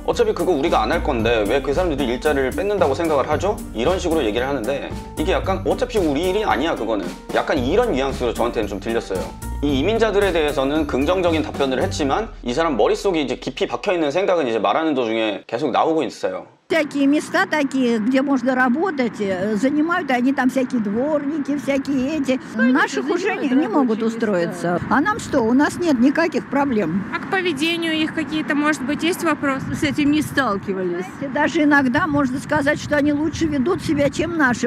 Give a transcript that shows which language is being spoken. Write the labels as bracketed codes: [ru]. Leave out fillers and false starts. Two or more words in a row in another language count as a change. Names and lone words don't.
[ko] 어차피 그거 우리가 안 할 건데 왜 그 사람들이 일자리를 뺏는다고 생각을 하죠? 이런 식으로 얘기를 하는데, 이게 약간 어차피 우리 일이 아니야 그거는, 약간 이런 뉘앙스로 저한테는 좀 들렸어요. 이 이민자들에 대해서는 긍정적인 답변을 했지만 이 사람 머릿속에 이제 깊이 박혀있는 생각은 이제 말하는 도중에 계속 나오고 있어요. [ru] Всякие места такие, где можно работать, занимают они там всякие дворники, всякие эти. Наших уже не могут устроиться. А нам что? У нас нет никаких проблем. А к поведению их какие-то, может быть, есть вопросы? С этим не сталкивались. Даже иногда можно сказать, что они лучше ведут себя, чем наши.